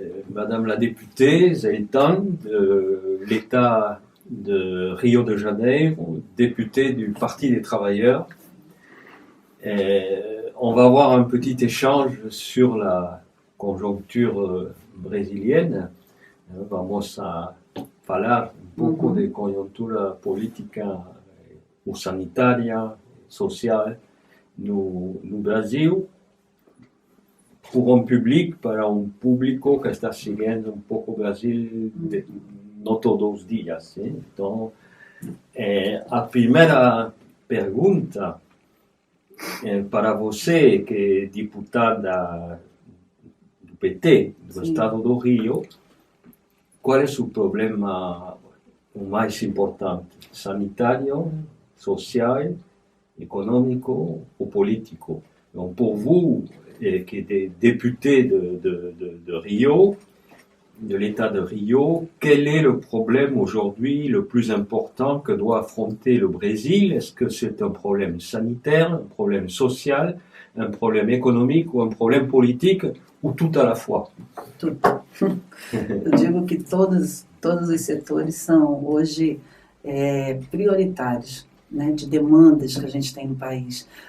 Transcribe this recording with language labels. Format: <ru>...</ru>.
<fr>Madame la députée Zaitan de l'État de Rio de Janeiro, députée du Parti des Travailleurs. On va avoir un petit échange sur la conjoncture brésilienne.</fr> <pt>Vamos a falar un pouco de conjuntura política ou sanitária, social no Brasil.</pt> <fr>Pour un public,</fr> <pt>para um público que está seguindo um pouco o Brasil não todos os dias. Então, a primeira pergunta para você, que é diputada do PT, do Estado do Rio, qual é o seu problema mais importante? Sanitário, social, econômico ou político?</pt> <fr>Donc, pour vous, qui est député de Rio, de l'État de Rio, quel est le problème aujourd'hui le plus important que doit affronter le Brésil? Est-ce que c'est un problème sanitaire, un problème social, un problème économique ou un problème politique, ou tout à la fois?</fr> <pt>Tudo. Eu digo que todos os setores são hoje prioritários, né, de demandas que a gente tem no país.</pt>